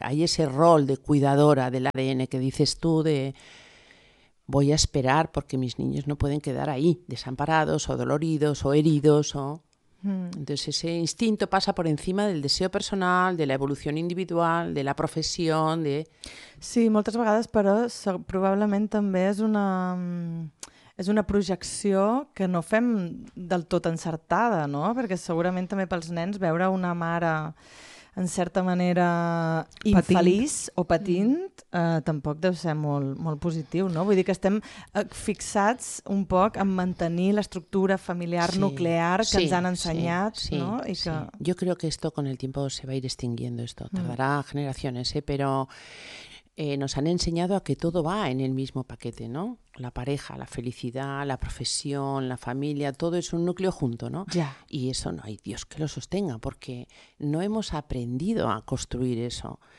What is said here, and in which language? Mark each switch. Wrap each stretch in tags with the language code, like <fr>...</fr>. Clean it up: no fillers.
<es>Hay ese rol de cuidadora del ADN que dices tú, de voy a esperar porque mis niños no pueden quedar ahí, desamparados o doloridos o heridos. O... Entonces ese instinto pasa por encima del deseo personal, de la evolución individual, de la profesión. De...</es> <ca>Sí, moltes vegades, però probablement també és una... És una projecció que no fem del tot encertada, no? Perquè segurament també pels nens veure una mare en certa manera infeliç o patint tampoc deu ser molt, molt positiu, no? Vull dir que estem fixats un poc en mantenir l'estructura familiar nuclear que ens han ensenyat, no? I que... Jo crec que</ca> <es>esto con el tiempo se va a ir extinguiendo esto. Tardará generaciones, pero... nos han enseñado a que todo va en el mismo paquete, ¿no? La pareja, la felicidad, la profesión, la familia, todo es un núcleo junto, ¿no? Ya. Y eso no hay Dios que lo sostenga, porque no hemos aprendido a construir eso.</es>